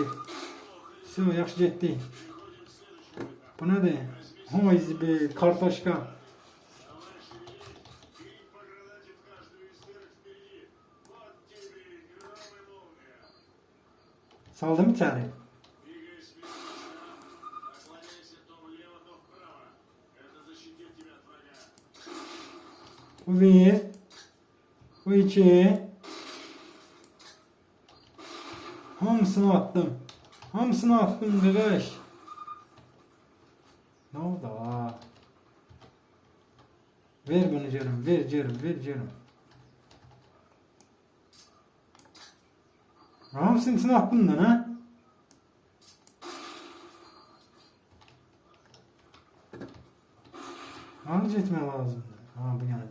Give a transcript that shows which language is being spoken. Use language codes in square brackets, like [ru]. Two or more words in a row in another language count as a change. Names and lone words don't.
[az] Все, yaxşı getdi. Bu nədir? [tr] Hoizbi, kartoşka. Saldım içeri. [ru] Двигаясь вверх, наклоняйся то влево, то вправо. Это защитит тебя от врага. [az] Bu bir. Bu iki. Hamısını attım. Hamısını attım qardaş. [tr] Ne oldu ha? [az] Ver bunu canım, ver canım, ver canım. [tr] Hamısının içine attın lan ha? Hangi etme lazım? Ha bu yana.